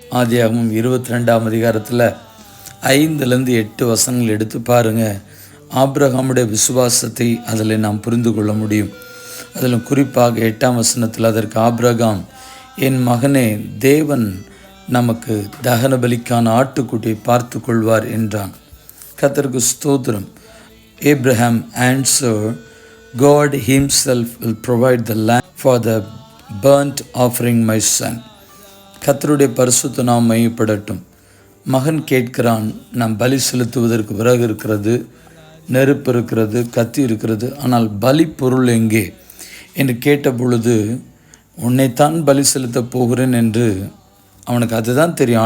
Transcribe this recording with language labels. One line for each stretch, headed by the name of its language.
Tamil: ஆதியாகமம் 22ஆம் அதிகாரத்தில் 5-8 வசனங்கள் எடுத்து பாருங்கள். ஆபிரகாமுடைய விசுவாசத்தை அதில் நாம் புரிந்து கொள்ள முடியும். அதில் குறிப்பாக 8ஆம் வசனத்தில், அதற்கு ஆபிரகாம், என் மகனே, தேவன் நமக்கு தகன பலிக்கான ஆட்டுக்குட்டியை பார்த்து கொள்வார் என்றான். கர்த்தருக்கு ஸ்தோத்திரம்.
English: Abraham answered, God himself will provide the lamb for the burnt offering, my son.
Tamil: கர்த்தருடைய பரிசுத்த நாமம் மகிமைப்படட்டும். மகன் கேட்கிறான், நாம் பலி செலுத்துவதற்கு விறகு இருக்கிறது, நெருப்பு இருக்கிறது, கத்தி இருக்கிறது, ஆனால் பலி பொருள் எங்கே என்று கேட்ட பொழுது, உன்னைத்தான் பலி செலுத்தப் போகிறேன் என்று அவனுக்கு அதுதான் தெரியும்.